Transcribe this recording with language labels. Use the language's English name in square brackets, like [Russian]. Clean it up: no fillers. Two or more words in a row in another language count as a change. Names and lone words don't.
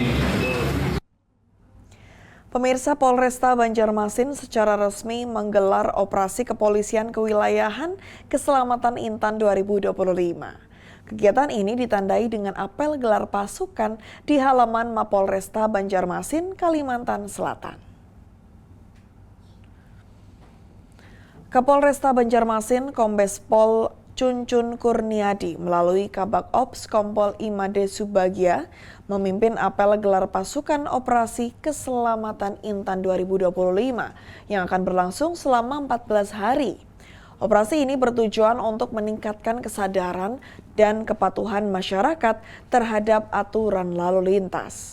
[Indonesian] Pemirsa, Polresta Banjarmasin secara resmi menggelar operasi kepolisian kewilayahan Keselamatan Intan 2025. Kegiatan ini ditandai dengan apel gelar pasukan di halaman Mapolresta Banjarmasin, Kalimantan Selatan. Kapolresta Banjarmasin Kombes Pol Cuncun Kurniadi melalui Kabak Ops Kompol Imade Subagia memimpin apel gelar pasukan operasi Keselamatan Intan 2025 yang akan berlangsung selama 14 hari. Operasi ini bertujuan untuk meningkatkan kesadaran dan kepatuhan masyarakat terhadap aturan lalu lintas.